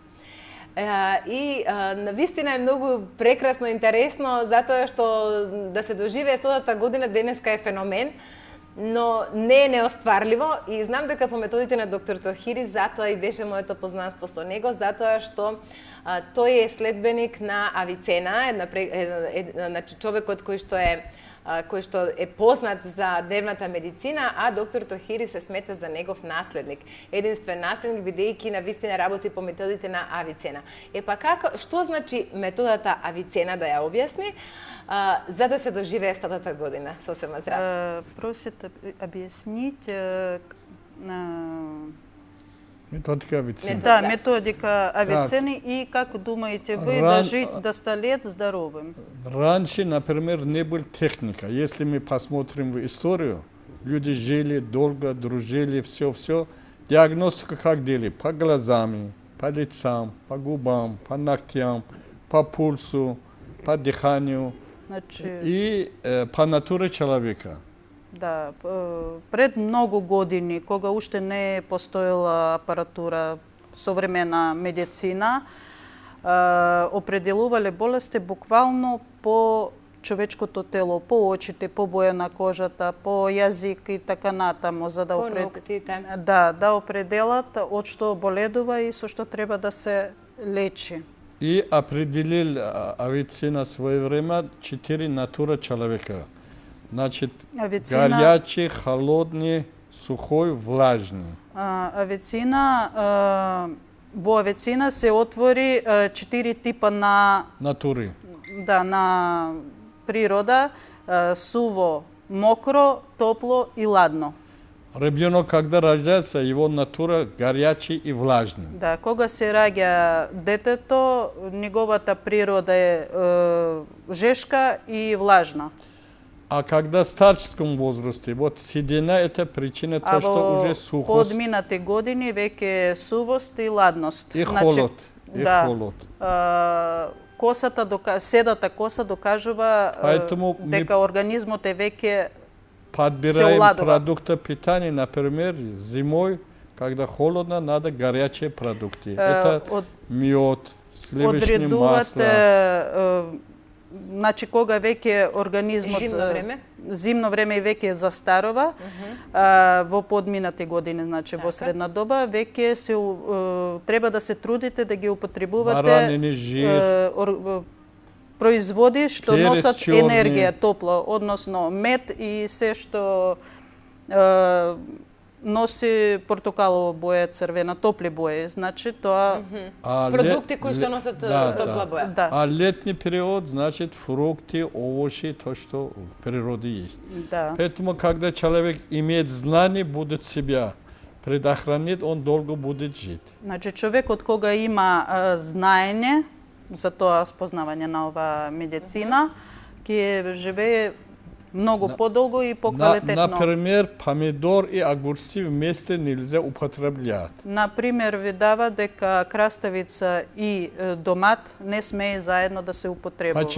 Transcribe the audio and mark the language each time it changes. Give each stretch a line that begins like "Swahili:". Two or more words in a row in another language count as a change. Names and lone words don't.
Macedonian: И навистина е многу прекрасно, интересно, затоа што да се доживее 100-та година денеска е феномен, но не е неостварливо и знам дека по методите на доктор Тохири, затоа и беше моето познанство со него, затоа што тој е следбеник на Авицена, значи човекот кој што е познат за дневната медицина, а доктор Тохири се смета за негов наследник. Единствен наследник, бидејќи навистина работи по методите на Авицена. Што значи методата Авицена, да ја објасни, за да се доживее 100-та година сосема здраво?
Russian: Просит объяснить Методика Авицена. Да, методика Авицена и как думаете вы дожить до 100 лет здоровым? Раньше, например, не была техника. Если мы посмотрим в историю, люди жили долго, дружили, все. Диагностику как делали? По глазам, по лицам, по губам, по ногтям, по пульсу, по дыханию и по натуре человека.
Macedonian: Да, пред многу години, кога уште не постоела апаратура, современа медицина, определувале болести буквално по човечкото тело, по очите, по боја на кожата, по јазик и така натаму, за да да определат од што боледува и со што треба да се лечи.
Russian: И определил Авицена свое время 4 натура человека. Значит, горячий, холодный, сухой, влажный.
Macedonian: Во Авицена се отвори 4 типа на натури. Да, на природа: суво, мокро, топло и ладно.
Russian: Ребенок, когда рождается, его натура горячий и влажный.
Macedonian: Да, кога се раѓа детето, неговата природа е жешка и влажна.
Russian: А когда в старческом возрасте, вот седина – это причина того, что уже сухость.
Macedonian: Подминати години веќе сувост и ладност.
Russian: И холод. Да.
Macedonian: Седата коса докажува дека организмот е веќе
Russian: подбираем продукты питания, например, зимой, когда холодно, надо горячие продукты. Это мед, сливочное масло.
Macedonian: Значи, кога веќе организмот зимно време и веќе застарува, во подминати години, значи во средна доба, веќе се треба да се трудите да ги употребувате производи што носат енергија, топло, односно мед и се што носи портокалова боја, црвена, топли бои. Значи тоа продукти кои што носат топла боја. Да.
Russian: А летний период, значит, фрукты, овощи, то, что в природе есть. Да. Поэтому, когда человек имеет знание, будет себя предохранить, он долго будет жить.
Macedonian: Значи, човекот кога има знаење за тоа спознавање на ова медицина, ќе живее много подолго и поквалитетно.
Russian: Например, помидор и огурцы вместе нельзя употреблять. Например,
Macedonian: видава дека краставица и домат не смее заедно да се употребува.